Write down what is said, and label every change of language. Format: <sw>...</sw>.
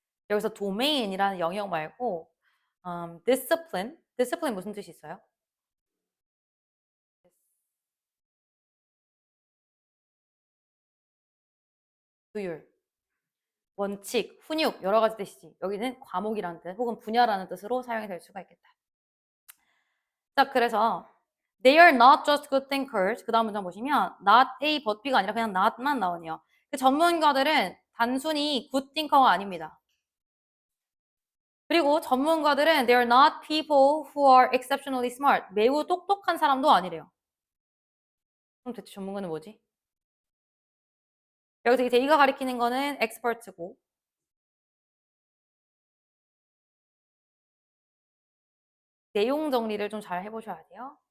<ko>여기서 도메인이라는 영역 말고 discipline 무슨 뜻이 있어요? 규율, 원칙, 훈육 여러 가지 뜻이지. 여기는 과목이라는 뜻 혹은 분야라는 뜻으로 사용이 될 수가 있겠다. 자, 그래서</ko> <en>they are not just good thinkers.</en> <ko>그 다음 문장 보시면</ko> <en>not A, but B</en> <ko>가 아니라 그냥 not만 나오네요. 그 전문가들은 단순히</ko> <en>good thinker</en> <ko>가 아닙니다. 그리고 전문가들은</ko> <en>they are not people who are exceptionally smart.</en> <ko>매우 똑똑한 사람도 아니래요. 그럼 대체 전문가는 뭐지? 여기서 이 they가 가리키는 거는 expert고 내용 정리를 좀 잘 해보셔야 돼요.</ko>